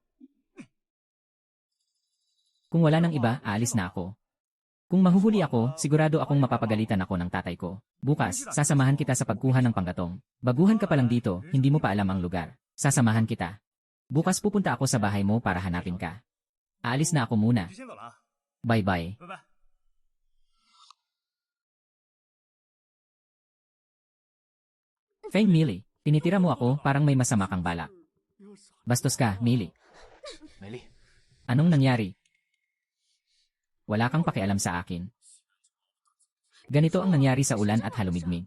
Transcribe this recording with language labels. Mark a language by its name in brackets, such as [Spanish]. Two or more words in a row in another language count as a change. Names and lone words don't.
[Filipino] Kung wala nang iba, aalis na ako. Kung mahuhuli ako, sigurado akong mapapagalitan ako ng tatay ko. Bukas, sasamahan kita sa pagkuha ng panggatong. Baguhan ka pa lang dito, hindi mo pa alam ang lugar. Sasamahan kita. Bukas pupunta ako sa bahay mo para hanapin ka. Aalis na ako muna. [Chinese] 就先走了啊， [Filipino] Bye-bye. [Chinese] 拜拜。 [Filipino] Feng Mili, tinitira mo ako parang may masama kang balak. Bastos ka, Mili. [Chinese] 美丽， [Filipino] Anong nangyari? Wala kang pakialam sa akin. Ganito ang nangyari sa ulan at halumigmig.